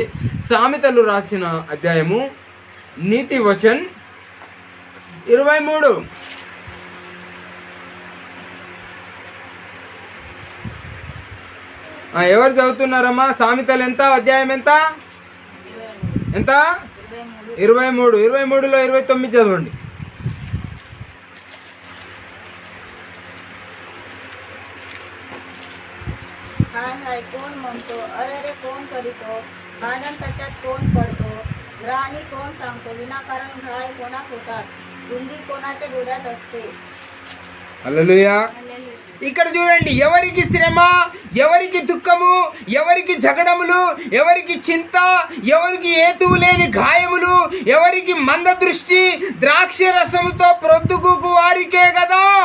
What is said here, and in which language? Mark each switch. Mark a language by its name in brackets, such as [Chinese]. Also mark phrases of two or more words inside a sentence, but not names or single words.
[Telugu] సామెతలు రాసిన అధ్యాయము నీతి వచన్ 23. ఎవరు చదువుతున్నారమ్మా? సామెతలు ఎంత? అధ్యాయం ఎంత? 23. 23లో 29 చదవండి. [Marathi] हाय कोण म्हणतो, अरे कोण करीतो, भांडण तट्यात कोण पडतो, ग्रहाणी कोण सांगतो, विनाकारण घाय कोणास होतात, बुंदी कोणाच्या डोळ्यात असते. [Telugu] హల్లెలూయా! ఇక్కడ చూడండి, ఎవరికి శ్రమ, ఎవరికి దుఃఖము, ఎవరికి జగడములు, ఎవరికి చింత, ఎవరికి ఏతువు లేని గాయములు, ఎవరికి మంద దృష్టి, ద్రాక్ష రసముతో ప్రొద్దుకు వారికే కదా.